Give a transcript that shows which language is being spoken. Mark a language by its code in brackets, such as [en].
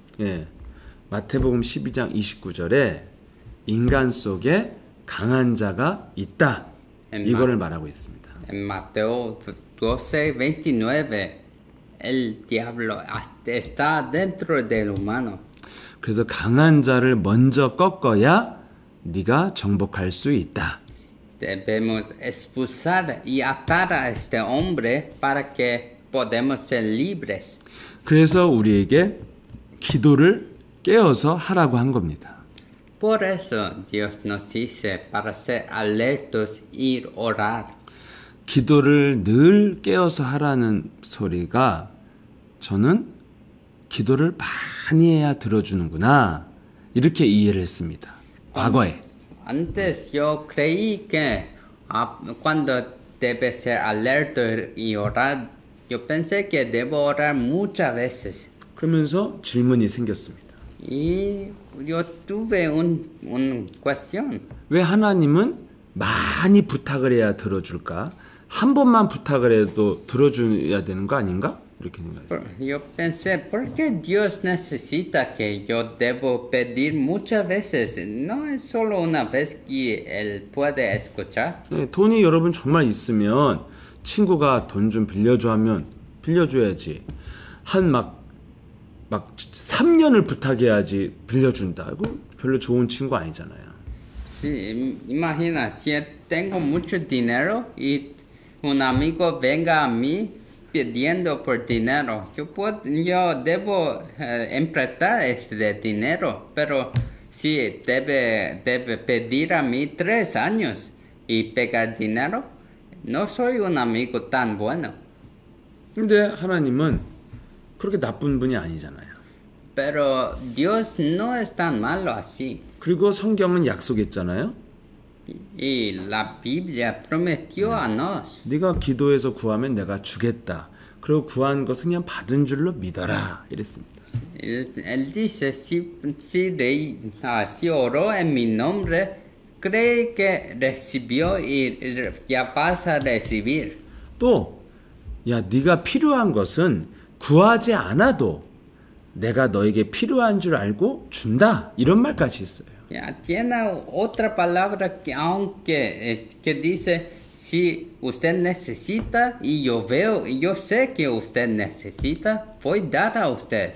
[ko] 예, 마태복음 12장 29절에 인간 속에 강한 자가 있다. 이거를 말하고 있습니다. [es] En Mateo 12:29, el diablo está dentro del humano. [ko] 그래서 강한 자를 먼저 꺾어야 네가 정복할 수 있다. [es] Debemos expulsar y atar a este hombre para que podamos ser libres. [ko] 그래서 우리에게 기도를 깨어서 하라고 한 겁니다. [es] Por eso Dios nos dice para ser alertos y orar. [ko] 기도를 늘 깨어서 하라는 소리가 저는 기도를 많이 해야 들어주는구나 이렇게 이해를 했습니다. 과거에. [es] Antes yo creí que cuando debe ser alerto y orar, yo pensé que debo orar muchas veces. [ko] 그러면서 질문이 생겼습니다. [es] Y yo tuve una cuestión. [ko] 왜 하나님은 많이 부탁을 해야 들어줄까? 한 번만 부탁을 해도 들어줘야 되는 거 아닌가? 이렇게 생각했어요. [es] Yo pensé, ¿por qué Dios necesita que yo debo pedir muchas veces? No es solo una vez que Él puede escuchar. [ko] 네, 돈이 여러분 정말 있으면 친구가 돈 좀 빌려줘 하면 빌려줘야지. 한 막 3년을 부탁해야지 빌려준다. 이거 별로 좋은 친구 아니잖아요. [es] Sí, imagina, si tengo mucho dinero y un amigo venga a mí pidiendo por dinero, yo debo emprestar este dinero, pero si debe pedir a mí 3 años y pegar dinero, no soy un amigo tan bueno. [ko] 근데 하나님은 그렇게 나쁜 분이 아니잖아요. [es] Pero Dios no es tan malo así. [ko] 그리고 성경은 약속했잖아요. [es] Y la Biblia prometió a nos. [ko] 네가 기도해서 구하면 내가 주겠다. 그리고 구한 것은 그냥 받은 줄로 믿어라. 이랬습니다. [es] Él dice, si oró en mi nombre, cree que recibió y ya vas a recibir. [ko] 또, 야, 네가 필요한 것은 구하지 않아도 내가 너에게 필요한 줄 알고 준다. 이런 말까지 있어요. [es] Ya, tiene otra palabra que aunque que dice, si usted necesita y yo sé que usted necesita, voy a dar a usted.